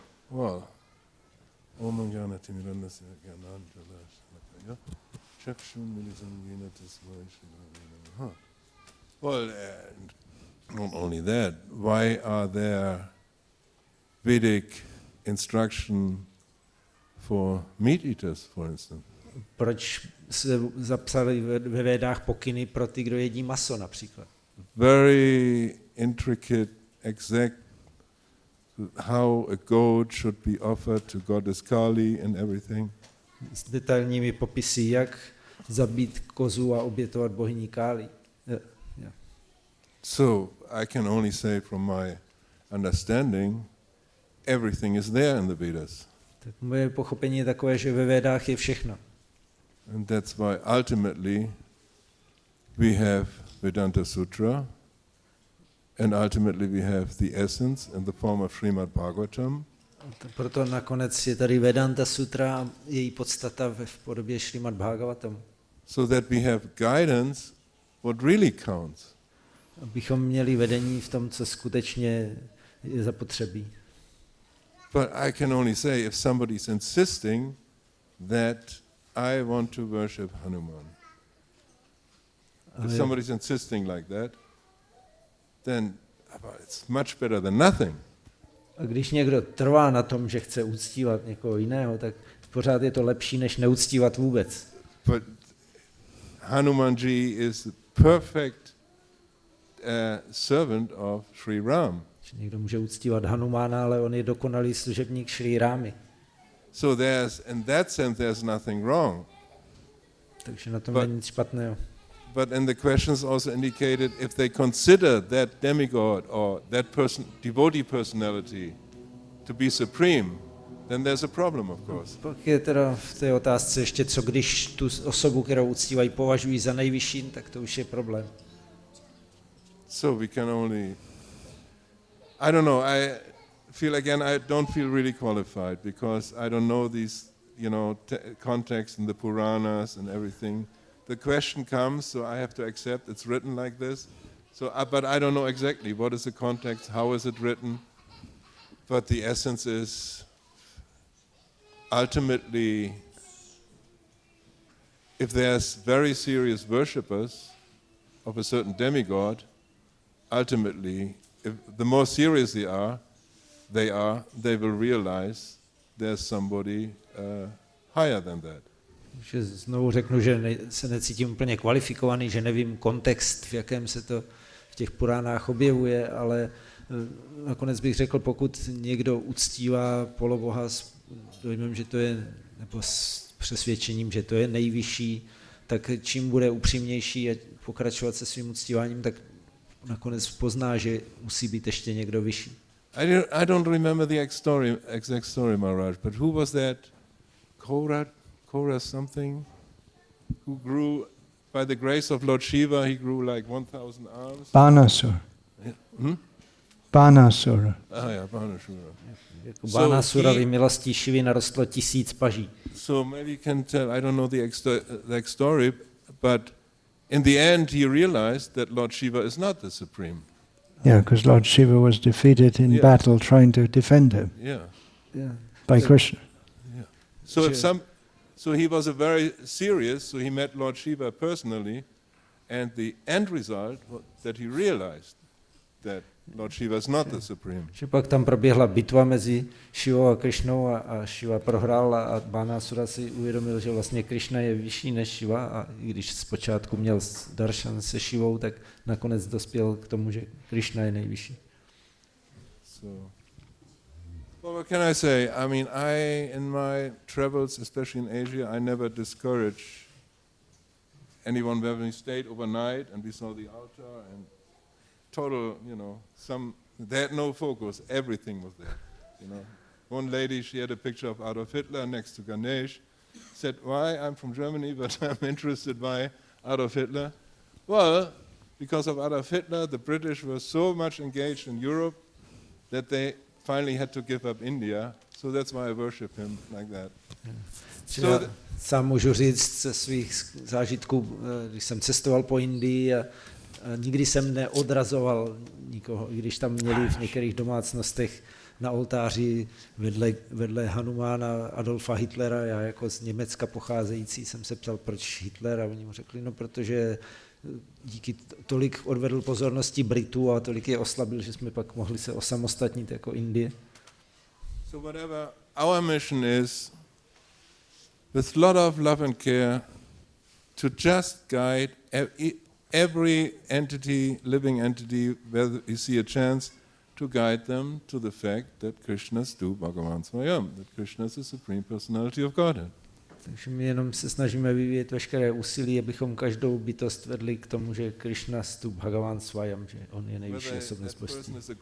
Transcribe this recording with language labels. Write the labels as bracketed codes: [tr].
[en] Well, well, not only that, why are there Vedic instruction for meat eaters, for instance. [cs] Proč se zapsali ve Védách pokyny pro ty, kdo jedí maso například? [en] Very intricate, exact, how a goat should be offered to goddess Kali and everything. [cs] S detailními popisy, jak zabít kozu a obětovat bohyni Kali. [en] Yeah. So I can only say from my understanding, everything is there in the Vedas. [cs] Tak moje pochopení je takové, že ve Védách je všechno. [en] And that's why ultimately we have Vedanta Sutra, and ultimately we have the essence in the form of Srimad Bhagavatam. [cs] Proto nakonec je tady Vedanta Sutra a její podstata v podobě Srimad Bhagavatam. [en] So that we have guidance what really counts. [cs] Abychom měli vedení v tom, co skutečně je zapotřebí. [en] But I can only say if somebody is insisting that I want to worship Hanuman. If somebody is insisting like that, then it's much better than nothing. [cs] A když někdo trvá na tom, že chce uctívat někoho jiného, tak pořád je to lepší, než neuctívat vůbec. [en] But Hanumanji is the perfect servant of Sri Ram. [cs] Někdo může uctívat Hanumána, ale on je dokonalý služebník Šrí Rámy. [en] So in that sense there's nothing wrong. [cs] Takže na tom není nic špatného. [en] But in the questions also indicated if they consider that demigod or that person, devotee personality to be supreme, then there's a problem, of course. [cs] Pak je teda v té otázce ještě, co když tu osobu, kterou uctívají, považují za nejvyšší, tak to už je problém. [en] So we can only, I don't know, I feel again, I don't feel really qualified because I don't know these, context in the Puranas and everything. The question comes, so I have to accept it's written like this. So, but I don't know exactly what is the context, how is it written. But the essence is ultimately, if there's very serious worshippers of a certain demigod, ultimately, if the more serious they will realize there's somebody higher than that. [cs] Že znovu řeknu, že se necítím úplně kvalifikovaný, že nevím kontext, v jakém se to v těch Puránách objevuje, ale nakonec bych řekl, pokud někdo uctívá poloboha s dojmem, že to je, nebo s přesvědčením, že to je nejvyšší, tak čím bude upřímnější a pokračovat se svým uctíváním, tak nakonec pozná, že musí být ještě někdo vyšší. [en] I don't remember the exact story, Maharaj, but who was that? Kora something, who grew, by the grace of Lord Shiva, he grew like 1,000 arms. Banasura. Yeah. Banasura. Yeah, Varnashrama. [cs] Jako Varnashramovi milostí Šivy narostlo 1000 paží. [en] So maybe you can tell, I don't know the exact story, but in the end he realized that Lord Shiva is not the supreme. Yeah, because Lord Shiva was defeated in battle trying to defend him by Krishna. Yeah. So he was a very serious, so he met Lord Shiva personally, and the end result was that he realized that Lord Shiva is not the supreme. [cs] Že pak tam proběhla bitva mezi Šivou a Krišnou a Šiva prohrál a Banasura si uvědomil, že vlastně Krišna je vyšší než Šiva a i když zpočátku měl daršan se Šivou, tak nakonec dospěl k tomu, že Krišna je nejvyšší. [en] So, well, what can I say? I mean, in my travels, especially in Asia, I never discourage anyone when we stayed overnight and we saw the altar and total, they had no focus, everything was there, One lady, she had a picture of Adolf Hitler next to Ganesh, said, why? I'm from Germany, but I'm interested by Adolf Hitler. Well, because of Adolf Hitler, the British were so much engaged in Europe that they finally had to give up India, so that's why I worship him like that. [cs] Sám můžu říct ze svých zážitků, když jsem cestoval po Indii a nikdy jsem neodrazoval nikoho, i když tam měli v některých domácnostech na oltáři vedle Hanumána Adolfa Hitlera, já jako z Německa pocházející jsem se ptal, proč Hitler, a oni mu řekli, protože díky tolik odvedl pozornosti Britů a tolik je oslabil, že jsme pak mohli se osamostatnit jako Indie. [en] So whatever our mission is, with a lot of love and care to just guide every entity, living entity, where you see a chance, to guide them to the fact that [sa] Krishna stu Bhagavan Swayam, [en] that Krishna is the Supreme Personality of Godhead. [cs] Takže my jenom se snažíme vyvíjet veškeré úsilí, abychom každou bytost vedli k tomu, že [sa] Krishna stu Bhagavan Swayam, [cs] že on je nejvyšší osobnost božství.